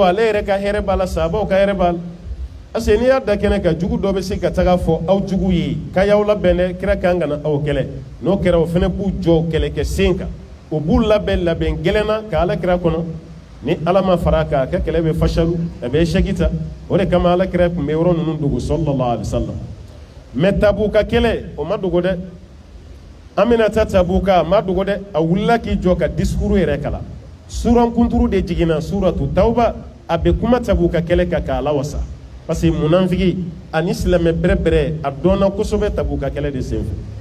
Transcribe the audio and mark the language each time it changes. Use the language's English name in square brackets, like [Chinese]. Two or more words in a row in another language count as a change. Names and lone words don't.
[Bambara] ale yɛrɛ ka hɛrɛ b'a la sahabaw ka hɛrɛ b'a la [French] parce que [Bambara] n'i y'a da kɛnɛ kan jugu dɔ bɛ se ka taga fɔ aw jugu ye k'a y'aw labɛn dɛ kira kan ka na aw kɛlɛ n'o kɛra o fana b'u jɔ kɛlɛkɛ sen kan o b'u labɛn gɛlɛnna ka ala kira kɔnɔ ni ala ma fara kan a ka kɛlɛ bɛ fashalu a bɛ échec ta o de kama ala kira tun bɛ yɔrɔ ninnu dogo [Arabic] صلى الله عليه وسلم [Bambara] mais Tabuka kɛlɛ o ma dogo dɛ an bɛna taa Tabuka a ma dogo dɛ a wulila k'i jɔ ka discours yɛrɛ kalan suran kunturu de jiginna suratu Tawba a bɛ kuma Tabuka kɛlɛ kan k'a lawasa [French] parce que [Bambara] munafiki ani silamɛ bɛrɛbɛrɛ a dɔnna kosɛbɛ Tabuka kɛlɛ de senfɛ